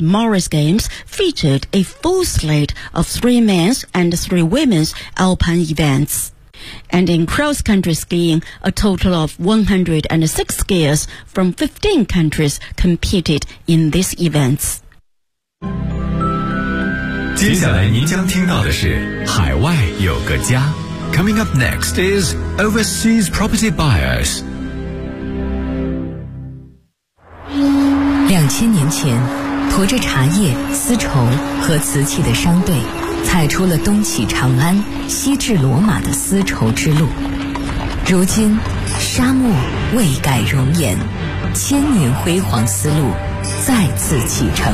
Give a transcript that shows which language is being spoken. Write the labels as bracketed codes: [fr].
[en] Moritz Games featured a full slate of 3 men's and 3 women's alpine events. And in cross-country skiing, a total of 106 skiers from 15 countries competed in these events. [zh] 接下来您将听到的是海外有个家。 [en] Coming up next is Overseas Property Buyers. [zh] 2000年前，驮着茶叶、丝绸和瓷器的商队踩出了东起长安、西至罗马的丝绸之路。如今，沙漠未改容颜，千年辉煌丝路再次启程。